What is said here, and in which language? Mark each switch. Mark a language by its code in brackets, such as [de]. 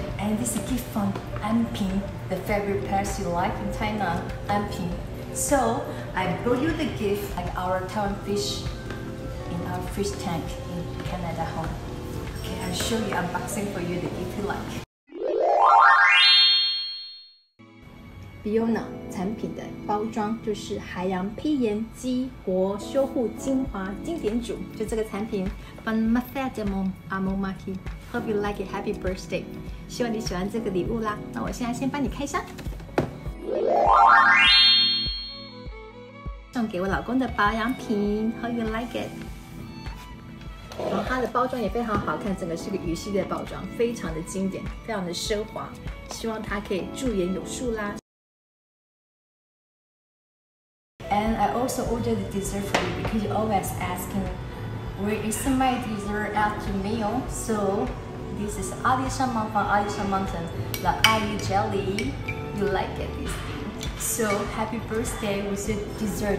[en] And this is a gift from Anping, the favorite place you like in Thailand, Anping. So I brought you the gift like our Taiwan fish in our fish tank in Canada home. Okay, I'll show you unboxing for you the gift you like. [zh] Bioyona 产品的包装就是海洋披炎激活修护精华经典组，就这个产品。 [en] Hope you like it. Happy birthday！ [zh] 希望你喜欢这个礼物啦。那我现在先帮你开箱，送给我老公的保养品。 [en] Hope you like it！ [zh] 然后它的包装也非常好看，整个是个鱼系列包装，非常的经典，非常的奢华。希望它可以驻颜有术啦。 [en] And I also ordered the dessert for you because you're always asking where is my dessert after meal. So this is Alisha Mountain, the IU jelly. You like it, this thing. So happy birthday with your dessert.